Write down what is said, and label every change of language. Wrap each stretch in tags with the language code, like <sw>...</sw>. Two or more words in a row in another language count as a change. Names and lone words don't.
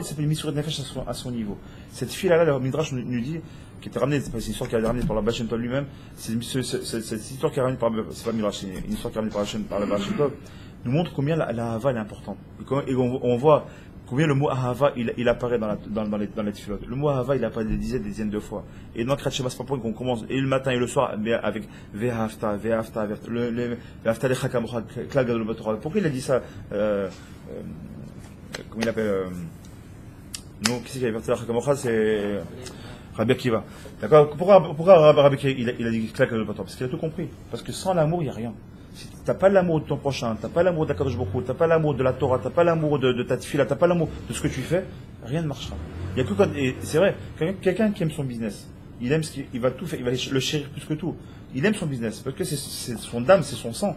<fr>Ça s'appelle une</fr> <he>מסירות נפש</he> <fr>à son niveau. Cette fille-là, le Midrash nous dit, qui était ramenée, c'est pas une histoire qui a été ramenée par le Baal Shem Tov lui-même, c'est cette histoire qui est ramenée c'est pas Midrash, c'est une histoire qui est ramenée par le Baal Shem Tov, nous montre combien la Ahava est importante. Et on voit combien le mot Ahava, il apparaît dans les tefilot. Le mot Ahava, il apparaît des dizaines de fois. Et dans</fr> <he>קריאת שמע,</he> <fr>c'est pas pour qu'on commence, et le matin et le soir, avec Ve'afta, le</fr> <he>ואהבת לרעך כמוך, כלל גדול בתורה.</he> <fr>Pourquoi il a dit ça, comment il appelle, nous, qui c'est qui a averti</fr> <he>לרעך כמוך,</he> <fr>c'est Rabbi Akiva. D'accord? Pourquoi Rabbi Akiva, il a dit</fr> <he>כלל גדול בתורה?</he> <fr>Parce qu'il a tout compris. Parce que sans l'amour, il n'y a rien. Si t'as pas l'amour de ton prochain, t'as pas l'amour d'</fr> <he>הקדוש ברוך הוא,</he> <fr>t'as pas l'amour de la Torah, t'as pas l'amour de ta tefila, t'as pas l'amour de ce que tu fais, rien ne marchera. Il y a que quand, et c'est vrai, quelqu'un qui aime son business, il aime il va tout faire, il va le chérir plus que tout. Il aime son business, parce que c'est son âme, c'est son sang.</fr>